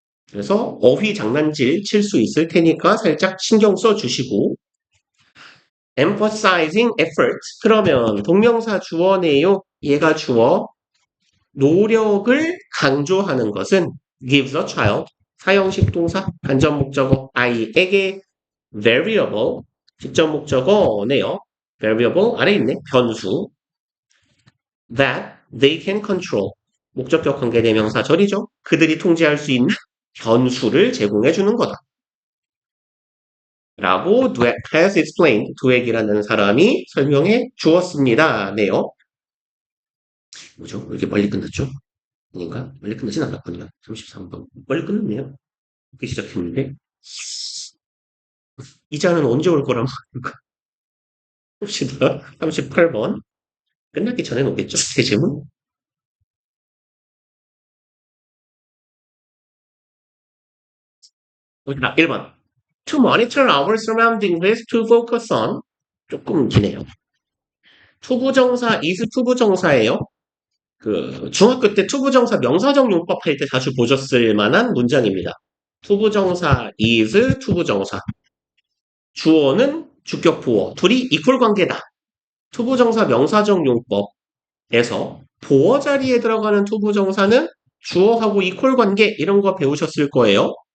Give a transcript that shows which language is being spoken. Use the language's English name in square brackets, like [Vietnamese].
[Korean] 그래서 어휘 장난질 칠 수 있을 테니까 살짝 신경 써주시고 [English] emphasizing effort [Korean] 그러면 동명사 주어네요. 얘가 주어 노력을 강조하는 것은 [English] gives a child [Korean] 사형식 동사 간접 목적어 아이에게 variable 직접 목적어네요. variable 아래 있네 변수 [English] that they can control. [Korean] 목적격 관계대명사절이죠. 그들이 통제할 수 있는 변수를 제공해 주는 거다. [English] 라고 Dweck has explained. [Korean] 드웩이라는 사람이 설명해 주었습니다. 네요. 뭐죠? 왜 이렇게 빨리 끝났죠? 아닌가? 빨리 끝나진 않았군요. 33분. 빨리 끝났네요. 이렇게 시작했는데. 이자는 언제 올 거란 말인가? 봅시다. 38번. 끝나기 전에 오겠죠? 새 질문? 1번. [English] To monitor our surroundings is to focus on. [Korean] 조금 기네요. 투부정사, is 투부정사예요. 그 중학교 때 투부정사 명사적 용법 할 때 자주 보셨을 만한 문장입니다. 투부정사 is 투부정사. 주어는 주격 보어. 둘이 이퀄 관계다. 투부정사 명사적 용법에서 보어 자리에 들어가는 투부정사는 주어하고 이퀄 관계 이런 거 배우셨을 거예요.